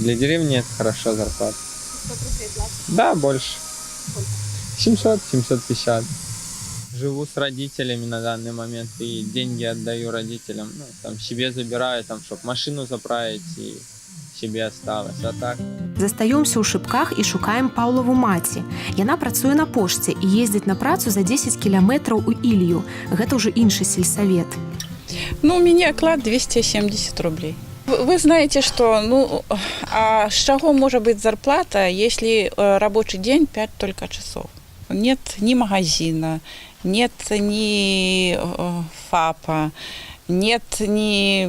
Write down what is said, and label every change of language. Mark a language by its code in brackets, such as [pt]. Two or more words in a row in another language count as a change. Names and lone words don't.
[ru] Для деревни это хорошо, зарплата. 500 рублей платят? Да, больше. Сколько? 700-750. Живу с родителями на данный момент и деньги отдаю родителям. Ну, там себе забираю, там, чтобы машину заправить и себе осталось. А так... [be] Застаёмся ў шыбках і шукаем Паўлаву маці. Яна працуе на пошце і ездзіць на працу за 10 кіламетраў у Ілью. Гэта ўжо іншы сельсавет. [ru] Ну, у меня оклад 270 рублей. Вы знаете, что, ну, а с чего может быть зарплата, если рабочий день 5 только часов? Нет ни магазина, нет ни ФАПа, нет ни...